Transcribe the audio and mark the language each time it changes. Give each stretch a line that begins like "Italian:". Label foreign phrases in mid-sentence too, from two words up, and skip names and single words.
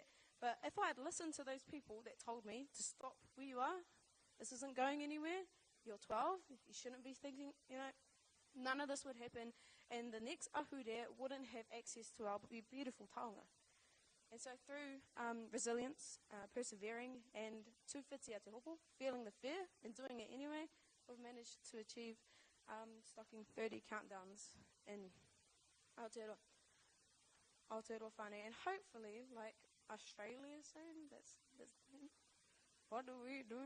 English: But if I had listened to those people that told me to stop where you are, this isn't going anywhere, you're 12, you shouldn't be thinking, none of this would happen. And the next ahure wouldn't have access to our beautiful Taonga. And so through resilience, persevering, and
Māori: tūwhiti a te hopo,
English: feeling the fear and doing it anyway, we've managed to achieve stocking 30 countdowns in Aotearoa whānau. And hopefully, like Australia is saying, that's what are we doing?